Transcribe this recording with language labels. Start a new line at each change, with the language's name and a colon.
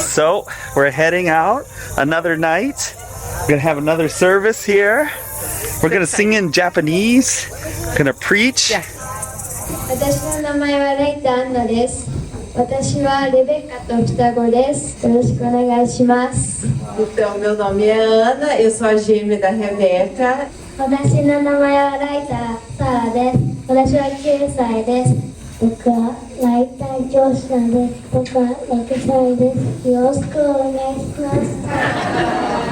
English: So, we're heading out another night. We're gonna have another service here. We're gonna sing in Japanese. We're gonna preach.
Japanese: 私の名前はレイタ・アンナです。私はレベッカと双子です。よろしくお願いします。
Portuguese: Então, meu nome é Ana, eu sou a gêmea da Rebeca.
Japanese: 私の名前はライター・サラです。私は9歳です。僕はライター教師なんです。僕は6歳です。よろしくお願いします。